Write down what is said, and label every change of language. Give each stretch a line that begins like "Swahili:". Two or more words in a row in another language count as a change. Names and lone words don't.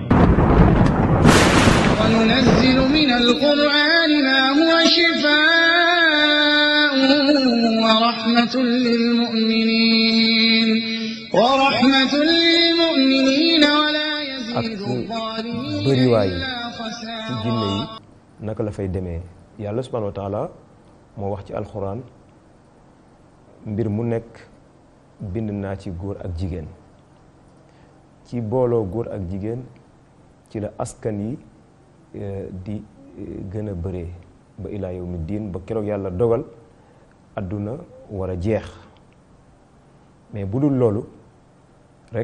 Arabic: وننزل من القرآن ما هو شفاء ورحمة للمؤمنين ولا يزيد الظالمين إلا خسارا.
Wolof: ci jinne yi naka la fay demee yàlla
Arabic: سبحانه وتعالى
Wolof: moo wax ci alxuraan mbir mu nekk bind naa ci góor ak jigéen ci booloo góor ak jigéen ci la askan yi di gën a bëree ba
Arabic: إلى يوم الدين
Wolof: ba keroog yàlla dogal àdduna war a jeex mais bu dul loolu rek